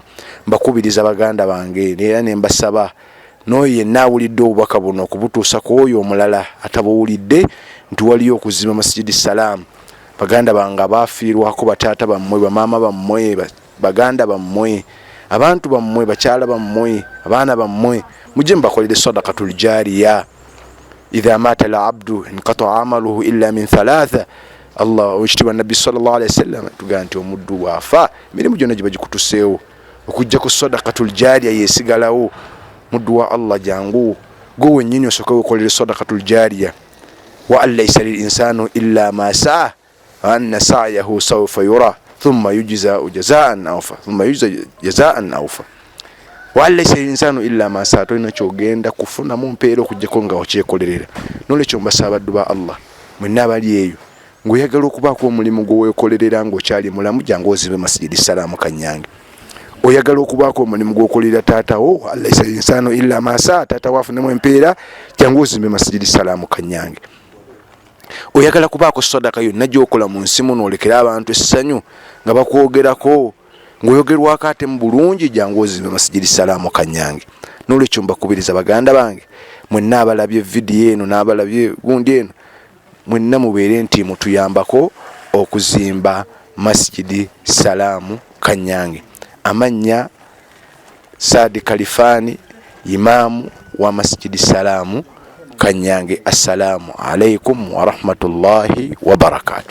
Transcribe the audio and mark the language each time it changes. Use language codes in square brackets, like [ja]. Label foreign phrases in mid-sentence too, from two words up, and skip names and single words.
[lg] Mbakubiriza baganda bange era ne mbasaba n'oyo yenna awulidde obubaka buno okubutuusa ku oyo omulala atabuwulidde nti waliyo okuzimba Masjidi Salaamu. Baganda bange abaafiirwako bataata bammwe, bamaama bammwe, baganda bammwe, abantu bammwe, bakyala bammwe, abaana bammwe, mujje mubakolere [ar] صدقة جارية. إذا مات العبد انقطع عمله إلا من ثلاث. [lg] Allah wekitiibwa nabbi [ar] صلى الله عليه وسلم [lg] tugaa nti omuddu waafa emirimu gyonna giba gikutuseewo, okujja ku [ar] صدقة جارية [lg] yeesigalawo. Muddu wa Allah jangu gwe wennyini osooke weekolere [ar] صدقة جارية. وأن ليس للإنسان إلا ما سعى وأن سعيه سوف يرى ثم يجزاه الجزاء الأوفى. وأن ليس للإنسان إلا ما سعى, [lg] tolina kyogenda kufunamu mpeera okujjako nga okyekolerera. N'olwekyo mbasaba baddu ba Allah mwenna abali eyo, ng'oyagala okubaako omulimu gw'oweekolerera ng'okyali mulamu, jangu ozimbe Masjidi Salaamu Kanyange. Oyagala okubaako omulimu gw'okolerera taatawo, [ar] أليس الإنسان إلا ما سعى, [lg] taata waafunemu empeera, jangu ozimbe Masjidi Salaamu Kanyange. Oyagala kubaako sadaka yonna gy'okola mu nsi muno olekere abantu essanyu nga bakwogerako, ng'oyogerwako ate mu bulungi, jangu ozimbe Masjidi Salaamu Kanyange. N'olwekyo mbakubiriza baganda bange mwenna abalabye vidiyo eno n'abalabye gundi eno, mwenna mubeere nti mutuyambako okuzimba Masjidi Salaamu Kanyange. Amannya Saadi Kalifani, imaamu wa Masjidi Salaamu Kanyange. [ar] السلام عليكم ورحمة الله وبركاته.